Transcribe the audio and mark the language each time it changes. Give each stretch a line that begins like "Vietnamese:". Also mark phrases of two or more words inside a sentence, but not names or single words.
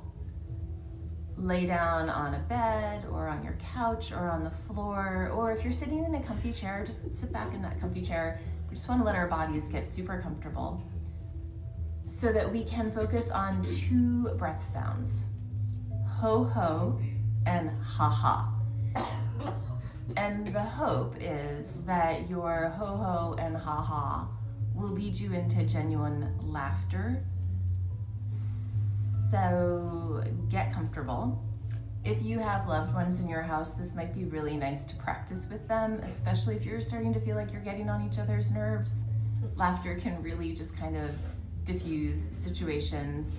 English: Lay down on a bed or on your couch or on the floor, or if you're sitting in a comfy chair, just sit back in that comfy chair. We just want to let our bodies get super comfortable so that we can focus on 2 breath sounds. ho ho and ha ha. And the hope is that your ho ho and ha ha will lead you into genuine laughter. So get comfortable. If you have loved ones in your house, this might be really nice to practice with them, especially if you're starting to feel like you're getting on each other's nerves. Laughter can really just kind of diffuse situations.